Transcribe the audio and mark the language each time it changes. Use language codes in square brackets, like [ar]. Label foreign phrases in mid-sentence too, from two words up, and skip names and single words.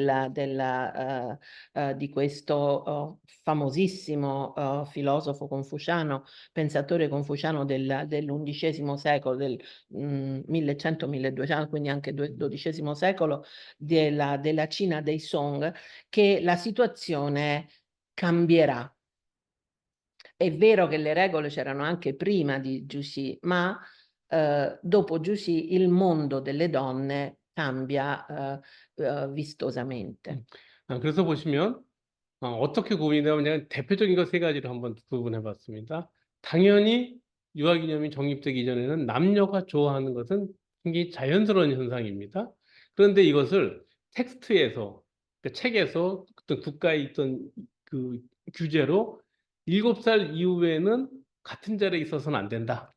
[it] di questo famosissimo filosofo confuciano, pensatore confuciano dell'undicesimo secolo, del 1100-1200, quindi anche XII secolo, della Cina dei Song, che la situazione cambierà. È vero che le regole c'erano anche prima di Jussy, ma dopo Jussy il mondo delle donne cambia vistosamente. [ko] 그래서 보시면 어떻게 구분이 되냐면 대표적인 거 세 가지로 한번 구분해 봤습니다. 당연히 유아 기념이 정립되기 이전에는 남녀가 좋아하는 것은 굉장히 자연스러운 현상입니다. 그런데 이것을 텍스트에서, 그 책에서 어떤 국가에 있던 그 규제로 7살 이후에는 같은 자리에 있어서는 안 된다.